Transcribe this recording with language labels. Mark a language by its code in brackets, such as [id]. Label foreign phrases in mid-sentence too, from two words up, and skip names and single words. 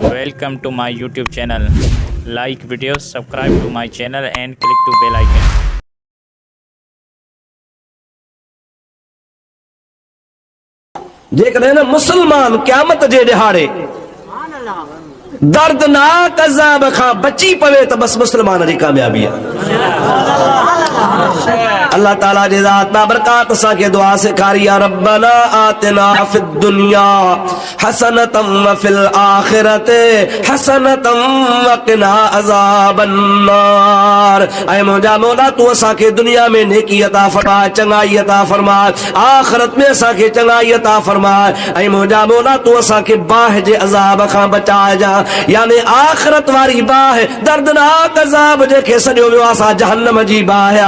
[en] Welcome to my YouTube channel. Like videos, subscribe to my channel and click to bell icon. [sd] जेकॾहिं न मुसलमान क़यामत जे ॾिहाड़े दर्दनाक अज़ाब खां बची पवे त बस मुसलमान जी कामयाबी आहे। अल्लाह ताला जे ज़ात बाबरकात असां खे दुआ सेखारी आहे, [ar] ربنا آتنا في الدنيا حسنة وفي الآخرة حسنة وقنا عذاب النار. [sd] ऐ मुंहिंजा मौला तू असां खे दुनिया में नेकी अता फरमा, चङाई अता फरमा, आखिरत में असां खे चङाई अता फरमा। ऐ मुंहिंजा मौला तू असां खे बाह जे अज़ाब खां बचाइजा, यानी आखिरत वारी बाह, दर्दनाक अज़ाब जेके सॼो वियो आहे जहन्नम जी बाह आहे।